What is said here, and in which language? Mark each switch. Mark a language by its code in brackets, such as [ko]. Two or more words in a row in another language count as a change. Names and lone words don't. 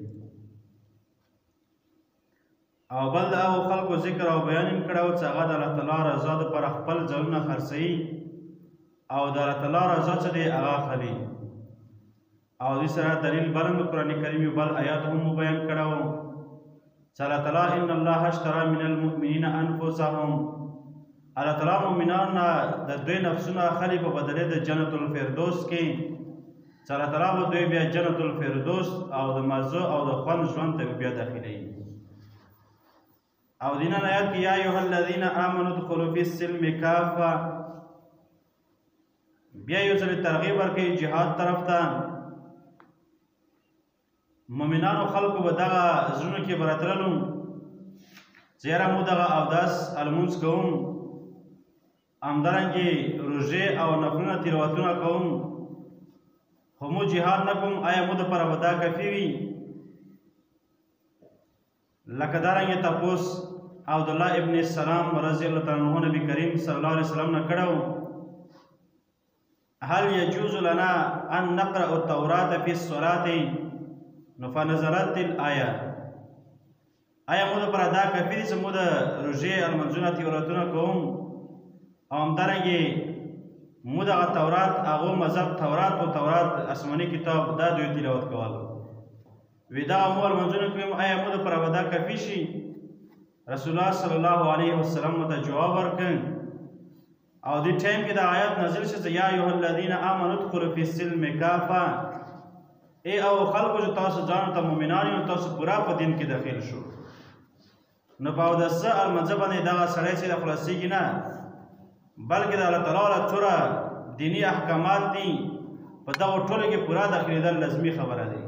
[ps] او بل د هغو خلکو ذکر او بیان یې کړی و چې هغه د الله تعالی رضا دپاره خپل ځانونه خرڅوي او د الله تعالی رضا څه دی هغه اخلي. او دې سره دلیل بل هم د قرآن کریم بل آیات هم بیان کړی و چې الله تعالی [ar] ان الله اشترى من المؤمنین انفسهم [ps] الله تعالی مؤمنان نه د دوی نفسونه اخلي په بدلې د جنت الفردوس کې چې الله تعالی به دوی بیا جنت الفردوس او د مزه او د خوند ژوند ته بیا داخلوي. او دینه آیات کې [ar] یا ایها الذین آمنوا ادخلوا فی السلم کافه [ps] بیا یو ځل ترغیب ورکوي جهاد طرف ته. مؤمنانو خلکو به دغه زړونو کې به راتللو چې یاره موږ دغه اودس لمونځ کوم همدارنګې روژې او نفلونه تلاوتونه کوم خو موږ جهاد نه کوم آیا موږ دپاره به دا کافي وي؟ لکه دارنګې تپوس عبدالله ابن السلام [ar] رضی الله تعالی عنه [ps] نبی کریم [ar] صلی الله علیه وسلم [ps] نه کړی [ar] هل یجوز لنا ان نقرأ التوراة فی الصلاة [ps] نو [ar] فنزلت الآیه [ps] آیا موږ دپاره دا کافي دي چې موږ د روژې لمونځونه تلاوتونه کوم او همدارنګې موږ دغه تورات هغو مذهب تورات و تورات آسماني کتاب دا دوی تلاوت کول وی دغه مو لمونځونه کوم آیا موږ دپاره به دا کافي شي؟ رسول الله [ar] صلی الله علیه وسلم [ps] ته جواب ورکړ او دې ټایم کې دا آیات نازل شو چې [ar] یا ایها الذین آمنوا ادخلوا فی السلم کافه [ps] ای او خلکو چې تاسو ځانو ته مؤمنان یو تاسو پوره په دین کې داخل شو نو په اودسه لمانځه باندې دغه سړی چې خلاصېږي نه بلکې د الله تعالی څوره دیني احکامات دي په دغو ټولو کې پوره داخلېدل لازمي خبره دی.